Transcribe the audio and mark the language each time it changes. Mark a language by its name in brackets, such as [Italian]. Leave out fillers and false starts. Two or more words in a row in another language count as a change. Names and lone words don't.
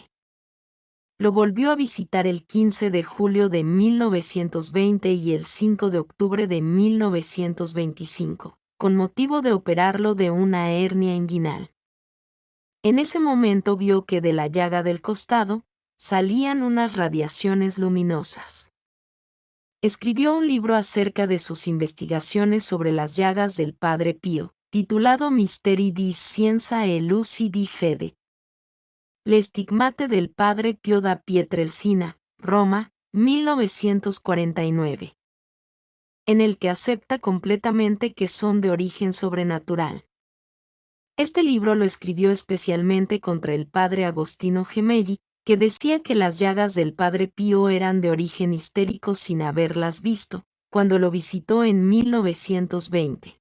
[Spanish] Lo volvió a visitar el 15 de julio de 1920 y el 5 de octubre de 1925, con motivo de operarlo de una hernia inguinal. En ese momento vio que de la llaga del costado salían unas radiaciones luminosas. Escribió un libro acerca de sus investigaciones sobre las llagas del Padre Pío, titulado Misteri di Scienza e Luci di Fede. Le stigmate del Padre Pío da Pietrelcina, Roma, 1949. En el que acepta completamente que son de origen sobrenatural. Este libro lo escribió especialmente contra el padre Agostino Gemelli, que decía que las llagas del Padre Pío eran de origen histérico sin haberlas visto, cuando lo visitó en 1920.